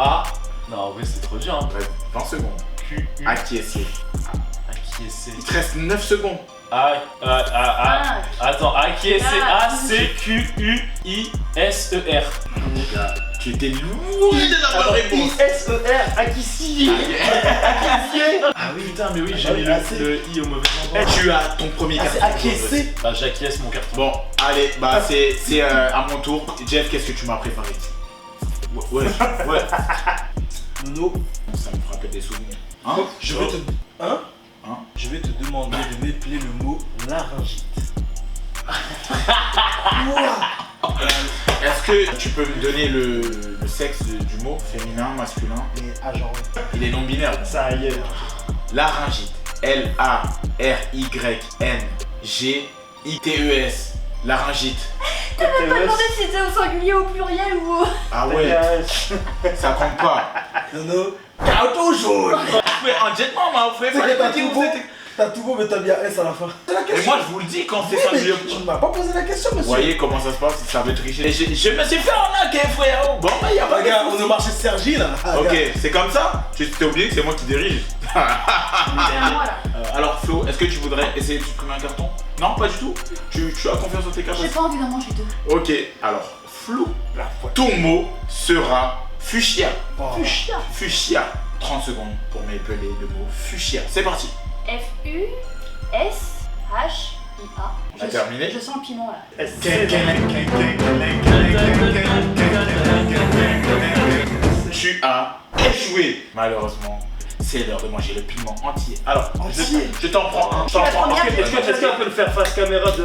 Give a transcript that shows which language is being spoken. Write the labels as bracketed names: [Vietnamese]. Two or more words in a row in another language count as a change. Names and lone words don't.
[French] Non, en vrai, c'est trop dur. Hein. Ouais, 20 secondes. Q, U. Acquiescer. te reste 9 secondes. Attends, acquiescer, A-C-Q-U-I-S-E-R. Tu étais loin de la bonne réponse. I-S-E-R, Akissi. Ah oui, putain, mais oui, j'ai mis le I au mauvais endroit. Tu as ton premier carton. Acquiescé. Bah, j'acquiesce mon carton. Bon, allez, bah c'est à mon tour. Jeff, qu'est-ce que tu m'as préparé? Ouais. Nono, Ça me rappelle des souvenirs. Hein? je vais te demander de m'épeler le mot laryngite. Est-ce que tu peux me donner le sexe du mot? Féminin, masculin? Et agent. Il est non binaire. Ça y est. Laryngite. L-A-R-Y-N-G-I-T-E-S. Laryngite. T'as pas demandé si c'était au singulier, au pluriel ou au... Ah ouais, ça compte pas. Nono, carton jaune. En jetman, ma frère, C'est que t'as tout beau, mais t'as bien S à la fin. C'est la Et question. moi je vous le dis quand c'est Oui, mais singulier. tu ne m'as pas posé la question, Vous monsieur. voyez comment ça se passe si ça veut tricher. Je me suis fait arnaquer, frère. Bon, bah y'a pas de Regarde, on est souci. au marché de Sergi là. Ok, c'est comme ça? Tu t'es oublié que c'est moi qui dirige. C'est à moi là. Alors Flo, est-ce que tu voudrais essayer de supprimer un carton? Non, pas du tout. Tu as confiance en tes J'ai capacités? pas envie d'en manger deux. Ok, alors Flo, ton mot sera fuchsia. Oh. Fuchsia. Fuchsia. 30 secondes pour m'épeler le mot fuchsia. C'est parti. F-U-S-H-I-A. On a terminé? Je sens le piment là. Tu as échoué. Malheureusement, c'est l'heure de manger le piment entier. Alors, Entier. je t'en prends un. la première. Est-ce qu'on peut le faire face caméra devant?